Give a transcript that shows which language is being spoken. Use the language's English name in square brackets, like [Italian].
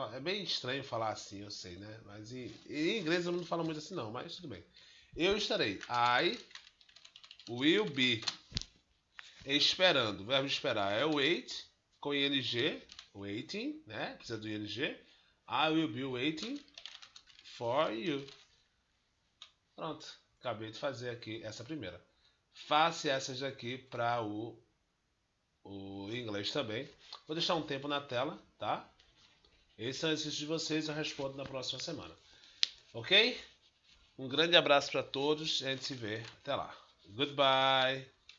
[Portuguese] É bem estranho falar assim, eu sei, né? Mas em inglês eu não falo muito assim não, mas tudo bem. Eu estarei. [English] I will be. [Portuguese] Esperando. O verbo esperar é wait, com ing, waiting, né? Precisa do ing. [English] I will be waiting for you. [Portuguese] Pronto. Acabei de fazer aqui essa primeira. Faça essas aqui para o inglês também. Vou deixar um tempo na tela, tá? Esses são os exercícios de vocês, eu respondo na próxima semana. Ok? Um grande abraço para todos e a gente se vê. Até lá. Goodbye.